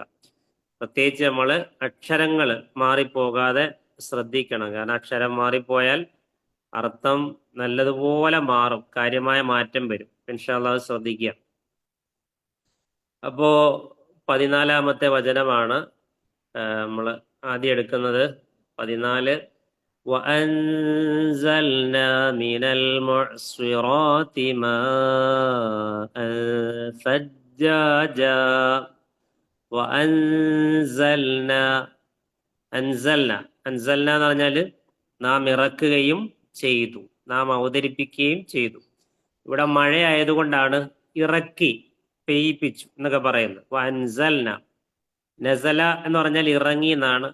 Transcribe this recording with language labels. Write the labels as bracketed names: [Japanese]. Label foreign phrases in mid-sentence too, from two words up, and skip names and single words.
[Malayalam] പ്രത്യേകിച്ച് നമ്മൾ അക്ഷരങ്ങൾ മാറിപ്പോകാതെ ശ്രദ്ധിക്കണം. കാരണം അക്ഷരം മാറിപ്പോയാൽ അർത്ഥം നല്ലതുപോലെ മാറും, കാര്യമായ മാറ്റം വരും. [Arabic] إن شاء الله [Malayalam] ശ്രദ്ധിക്കുക. അപ്പോ 14-ാമത്തെ വചനമാണ് നമ്മൾ ആദ്യം എടുക്കുന്നത്. [Arabic] 14 وأنزلنا من المعصرات ماء ثجاجا وأنزلنا. [Malayalam] അൻസൽന എന്ന് പറഞ്ഞാൽ നാം ഇറക്കുകയും ചെയ്തു, നാം അവതരിപ്പിക്കുകയും ചെയ്തു. ഇവിടെ മഴയായതുകൊണ്ടാണ് ഇറക്കി, പെയ്യിപ്പിച്ചു എന്നൊക്കെ പറയുന്നത്. അൻസൽന, നസല എന്ന് പറഞ്ഞാൽ ഇറങ്ങി എന്നാണ്.